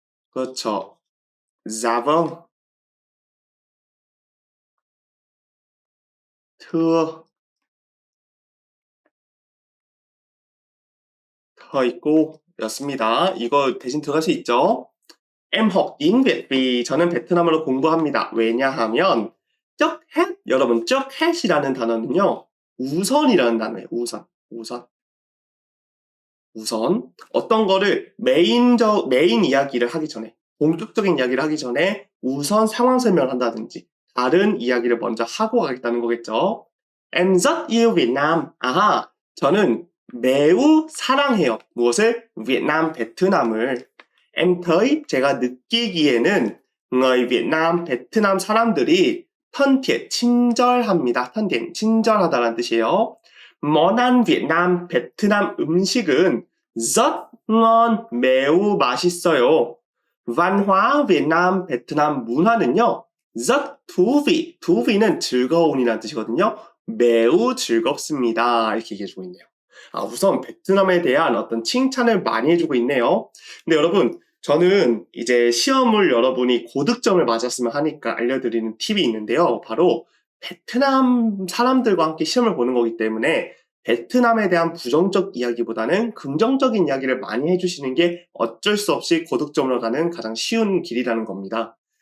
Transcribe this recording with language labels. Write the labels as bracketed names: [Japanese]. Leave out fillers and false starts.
[Korean] 그렇죠. [Vietnamese] Dạ vâng. Thưa. [Korean] 더 있고 였습니다. 이거 대신 들어갈 수 있죠? [Vietnamese] Em học tiếng Việt vì [Korean] 저는 베트남어로 공부합니다. 왜냐하면 trước hết 여러분 trước hết 이라는 단어는요. 우선이라는 단어예요. 우선 어떤 거를 메인 이야기를 하기 전에 본격적인 이야기를 하기 전에 우선 상황 설명을 한다든지 다른 이야기를 먼저 하고 가겠다는 거겠죠. [Vietnamese] Em rất yêu Việt Nam. [Korean] 아하, 저는 매우 사랑해요. 무엇을? Việt Nam, 베트남을. [Vietnamese] Em thấy [Korean] 제가 느끼기에는 [Vietnamese] người Việt Nam, [Korean] 베트남 사람들이 [Vietnamese] thân thiện, [Korean] 친절합니다. thân thiện, 친절하다라는 뜻이에요. [Vietnamese] món ăn Việt Nam, [Korean] 베트남 음식은 [Vietnamese] rất ngon, [Korean] 매우 맛있어요. [Vietnamese] văn hóa Việt Nam, [Korean] 베트남 문화는요, [Vietnamese] rất thú vị, [Korean] thú vị 는 즐거운이라는 뜻이거든요. 매우 즐겁습니다. 이렇게 얘기해주고 있네요. 우선 베트남에 대한 어떤 칭찬을 많이 해주고 있네요. 근데 여러분, 저는 이제 시험을 여러분이 고득점을 맞았으면 하니까 알려드리는 팁이 있는데요. 바로 베트남 사람들과 함께 시험을 보는 거기 때문에 베트남에 대한 부정적 이야기보다는 긍정적인 이야기를 많이 해주시는 게 어쩔 수 없이 고득점으로 가는 가장 쉬운 길이라는 겁니다.